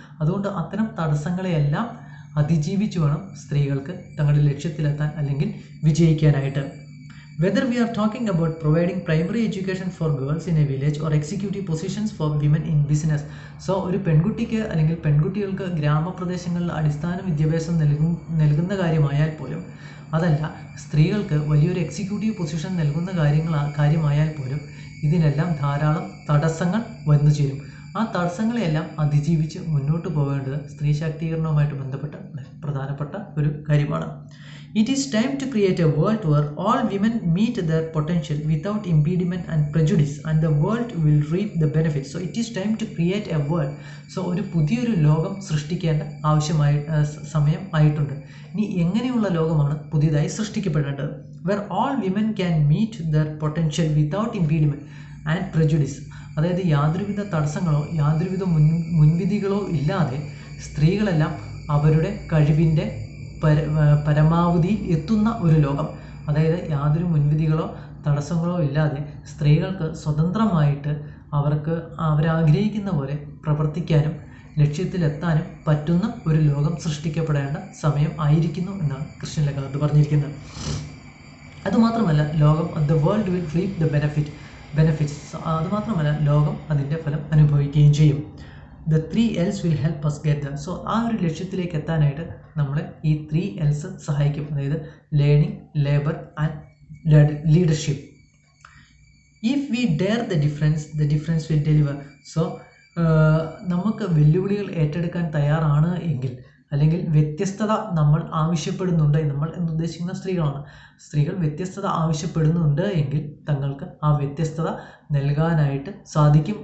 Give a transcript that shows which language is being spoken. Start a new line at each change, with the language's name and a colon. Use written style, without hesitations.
Malayalam: അതുകൊണ്ട് അത്തരം തടസ്സങ്ങളെയെല്ലാം അതിജീവിച്ച് വേണം സ്ത്രീകൾക്ക് തങ്ങളുടെ ലക്ഷ്യത്തിലെത്താൻ അല്ലെങ്കിൽ വിജയിക്കാനായിട്ട്.
English: Whether we are talking about providing primary education for girls in a village or executive positions for women in business.
Malayalam: So ഒരു പെൺകുട്ടിക്ക് അല്ലെങ്കിൽ പെൺകുട്ടികൾക്ക് ഗ്രാമപ്രദേശങ്ങളിൽ അടിസ്ഥാന വിദ്യാഭ്യാസം നൽകുന്ന കാര്യമായാൽ പോലും, അതല്ല സ്ത്രീകൾക്ക് വലിയൊരു എക്സിക്യൂട്ടീവ് പൊസിഷൻ നൽകുന്ന കാര്യമായാൽ പോലും ഇതിനെല്ലാം ധാരാളം തടസ്സങ്ങൾ വന്നു ചേരും. ആ തടസ്സങ്ങളെയെല്ലാം അതിജീവിച്ച് മുന്നോട്ട് പോകേണ്ടത് സ്ത്രീ ശാക്തീകരണവുമായിട്ട് ബന്ധപ്പെട്ട പ്രധാനപ്പെട്ട ഒരു കാര്യമാണ്.
English: It is time to create a world where all women meet their potential without impediment and prejudice, and the world will reap the benefits. So it is time to create a world.
Malayalam: So ഒരു പുതിയൊരു ലോകം സൃഷ്ടിക്കേണ്ട സമയം ആയിട്ടുണ്ട്. ഇനി എങ്ങനെയുള്ള ലോകമാണ് പുതിയതായി സൃഷ്ടിക്കപ്പെടേണ്ടത്?
English: Where all women can meet their potential without impediment and prejudice.
Malayalam: അതായത് യാതൊരുവിധ തടസ്സങ്ങളോ യാതൊരുവിധ മുൻവിധികളോ ഇല്ലാതെ സ്ത്രീകളെല്ലാം അവരുടെ കഴിവിൻ്റെ പരമാവധി എത്തുന്ന ഒരു ലോകം. അതായത് യാതൊരു മുൻവിധികളോ തടസ്സങ്ങളോ ഇല്ലാതെ സ്ത്രീകൾക്ക് സ്വതന്ത്രമായിട്ട് അവരാഗ്രഹിക്കുന്ന പോലെ പ്രവർത്തിക്കാനും ലക്ഷ്യത്തിലെത്താനും പറ്റുന്ന ഒരു ലോകം സൃഷ്ടിക്കപ്പെടേണ്ട സമയം ആയിരിക്കുന്നു എന്നാണ് ക്രിസ്റ്റ്യൻ ലഗാർഡ് പറഞ്ഞിരിക്കുന്നത്. അതുമാത്രമല്ല
English: The world will reap the benefits.
Malayalam: അതുമാത്രമല്ല ലോകം അതിൻ്റെ ഫലം അനുഭവിക്കുകയും ചെയ്യും.
English: The 3 L's will help us get there.
Malayalam: So ആ ഒരു ലക്ഷ്യത്തിലേക്ക് എത്താനായിട്ട് നമ്മളെ ഈ 3 L's സഹായിക്കും. അതായത് learning, labour and leadership.
English: If we dare the difference will deliver.
Malayalam: So നമുക്ക് വെല്ലുവിളികൾ ഏറ്റെടുക്കാൻ തയ്യാറാണ് എങ്കിൽ, അല്ലെങ്കിൽ വ്യത്യസ്തത നമ്മൾ ആവശ്യപ്പെടുന്നുണ്ട്, നമ്മൾ എന്നുദ്ദേശിക്കുന്ന സ്ത്രീകൾ വ്യത്യസ്തത ആവശ്യപ്പെടുന്നുണ്ട് എങ്കിൽ തങ്ങൾക്ക് ആ വ്യത്യസ്തത നൽകാനായിട്ട് സാധിക്കും.